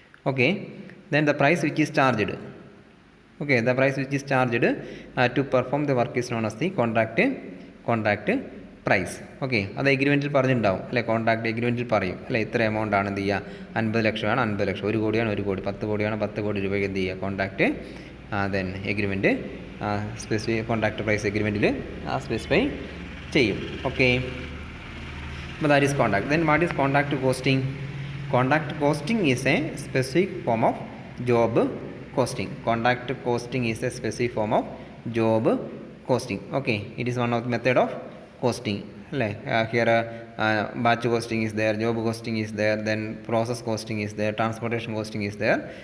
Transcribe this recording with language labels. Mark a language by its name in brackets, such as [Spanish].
[English] Okay, then the price which is charged, the price which is charged to perform the work is known as the contract contract price. [Malayalam] Okay, അത് എഗ്രിമെൻറ്റിൽ പറഞ്ഞിട്ടുണ്ടാവും അല്ലേ, contract എഗ്രിമെൻറ്റിൽ പറയും അല്ലേ, ഇത്ര amount ആണ് എന്ത് ചെയ്യുക, 50 ലക്ഷമാണ് 50 ലക്ഷം, 1 കോടിയാണ് 1 കോടി, 10 കോടിയാണ് 10 കോടി രൂപയ്ക്ക് എന്ത് ചെയ്യുക, [English] contract then agreement specify, [Malayalam] contract price എഗ്രിമെൻറ്റിൽ specify ചെയ്യും. [English] Okay, അപ്പോൾ that is contract. Then what is contract costing? Contract costing is a specific form of job costing. Contract costing is a specific form of job costing. Okay, it is one of the method of costing. Here batch costing is there, job costing is there, then process costing is there, transportation costing is there.